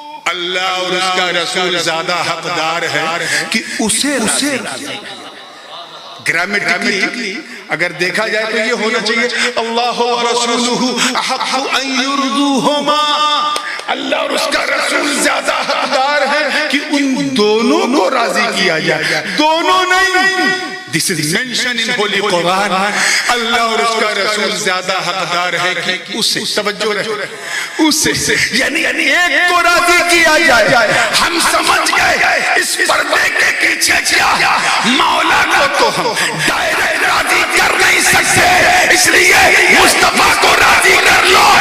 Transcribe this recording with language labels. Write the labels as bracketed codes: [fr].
[ur] اللہ اور اس کا رسول زیادہ حقدار ہے کہ اسے گرامیٹکلی اگر دیکھا جائے تو یہ ہونا چاہیے [ar] اللہ ورسولہ احق ان یرضوہما. [ur] اللہ اور اس کا رسول زیادہ حقدار ہے کہ ان دونوں کو راضی کیا جائے. دونوں نہیں. [en] This is mentioned in Holy Quran. [ur] اللہ اور اس کا رسول زیادہ حقدار ہے کہ اسے توجہ رہے اسے یعنی ایک کو راضی کیا جائے. ہم سمجھ گئے اس پردے کے پیچھے کیا مولا کو تو ہم ڈائریکٹ راضی کر نہیں سکتے, اس لیے مصطفیٰ کو راضی کر لو.